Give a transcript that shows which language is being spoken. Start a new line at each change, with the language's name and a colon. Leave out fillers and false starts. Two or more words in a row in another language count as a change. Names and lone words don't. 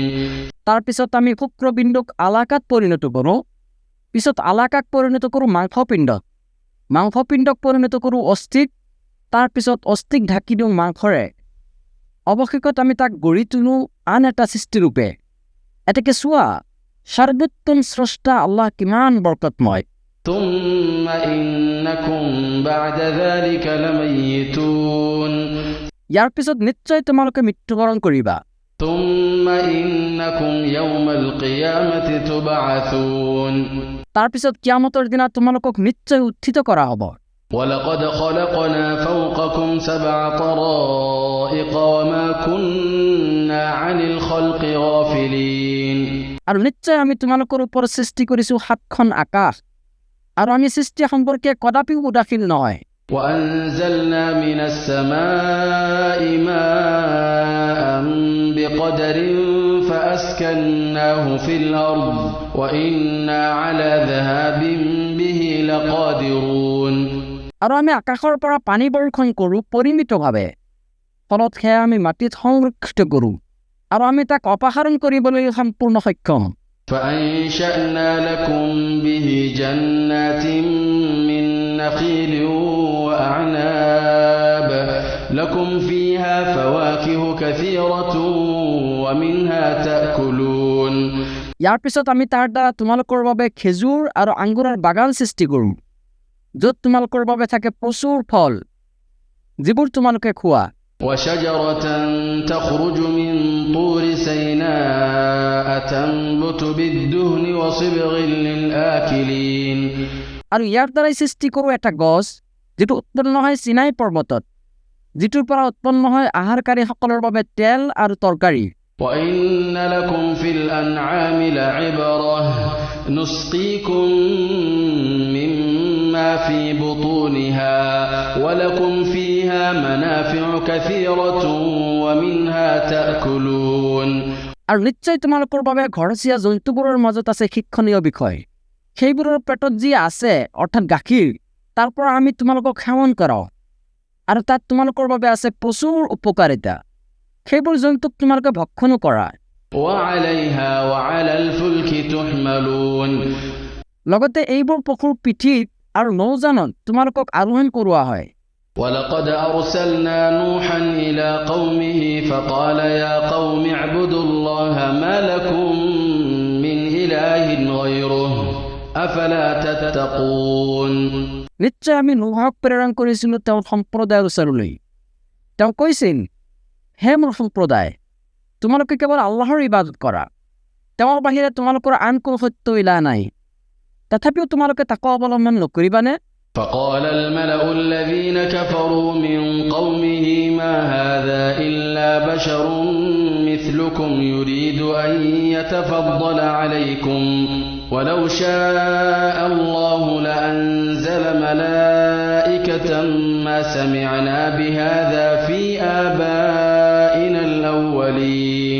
Assamese: তাৰপিছত আমি শুক্ৰবিন্দুক আলাকাত পৰিণত কৰোঁ, পিছত আলাকাক পৰিণত কৰোঁ মাংসপিণ্ডত, মাংসপিণ্ডক পৰিণত কৰোঁ অস্থিক, তাৰপিছত অস্থিক ঢাকি দিওঁ মাংসৰে, অৱশেষত আমি তাক গঢ়ি তোলোঁ আন এটা সৃষ্টিৰূপে। এতেকে চোৱা সৰ্বোত্তম স্ৰষ্টা আল্লাহ কিমান বৰকতময়।
Arabic: ثم إنكم بعد ذلك لميتون
Assamese: ইয়াৰ পিছত নিশ্চয় তোমালোকে মৃত্যুবৰণ কৰিবা,
Arabic: ثم إنكم يوم القيامة تبعثون
Assamese: তাৰপিছত কিয়ামতৰ দিনা তোমালোকক নিশ্চয় উত্থিত কৰা হ'ব।
Arabic: ولقد خلقنا فوقكم 7 طرائق وما كنا عن الخلق غافلين
Assamese: আৰু নিশ্চয় আমি তোমালোকৰ ওপৰত সৃষ্টি কৰিছোঁ 7খন আকাশ, আৰু আমি সৃষ্টি সম্পৰ্কে কদাপিও উদাসীন নহয়।
Arabic: وأنزلنا من السماء ماء بقدر فأسكناه في الأرض وإنا على ذهاب به لقادرون
Assamese: আৰু আমি আকাশৰ পৰা পানী বৰ্ষণ কৰোঁ পৰিমিতভাৱে, ফলত সেয়া আমি মাটিত সংৰক্ষিত কৰোঁ, আৰু আমি তাক অপসাৰণ কৰিবলৈ সম্পূৰ্ণ সক্ষম।
Arabic: فأنشأنا لكم به جنات من نخيل وأعناب لكم فيها فواكه كثيرة ومنها تأكلون
Assamese: ইয়াৰ পিছত আমি তাৰ দ্বাৰা তোমালোকৰ বাবে খেজুৰ আৰু আঙুৰৰ বাগান সৃষ্টি কৰোঁ, য'ত তোমালোকৰ বাবে থাকে প্ৰচুৰ ফল, যিবোৰ তোমালোকে খোৱা।
Arabic: وشجرة تخرج من طور سيناء تنبت بالدهن وصبغ للآكلين
Assamese: আৰু ইয়াৰ দ্বাৰাই সৃষ্টি কৰোঁ এটা গছ, যিটো উৎপন্ন হয় চিনাই পৰ্বতত, যিটোৰ পৰা উৎপন্ন হয় আহাৰকাৰীসকলৰ বাবে তেল আৰু তৰকাৰী।
Arabic: وإن لكم في الأنعام لعبرة نسقيكم مما في بطونها ولكم فيها منافع كثيرة ومنها تأكلون
Assamese: আৰু নিশ্চয় তোমালোকৰ বাবে ঘৰচীয়া জন্তুবোৰৰ মাজত আছে শিক্ষণীয় বিষয়, সেইবোৰৰ পেটত যি আছে অৰ্থাৎ গাখীৰ, তাৰ পৰা আমি তোমালোকক সেৱন কৰাওঁ, আৰু তাত তোমালোকৰ বাবে আছে প্ৰচুৰ উপকাৰিতা, সেইবোৰ জন্তুক তোমালোকে ভক্ষণো কৰা।
Arabic: وعليها وعلى الفلك تحملون
Assamese: লগতে এইবোৰ পশুৰ পিঠিত আৰু নৌজানত তোমালোকক আৰোহণ কৰোৱা হয়।
Arabic: ولقد أرسلنا نوحا إلى قومه فقال يا قوم اعبدوا الله ما لكم من إله غيره أفلا تتقون
Assamese: নিশ্চয় আমি নোহক প্ৰেৰণ কৰিছিলোঁ তেওঁৰ সম্প্ৰদায়ৰ ওচৰলৈ। তেওঁ কৈছিল, হে মোৰ সম্প্ৰদায়, তোমালোকে কেৱল আল্লাহৰ ইবাদত কৰা, তেওঁৰ বাহিৰে তোমালোকৰ আন কোনো সত্য ইলাহ নাই। তথাপিও তোমালোকে তাকৱা অৱলম্বন নকৰিবানে?
Arabic: فقال الملأ الذين كفروا من قومه ما هذا إلا بشر مثلكم يريد أن يتفضل عليكم ولو شاء الله لأنزل ملائكة ما سمعنا بهذا في آبائنا الأولين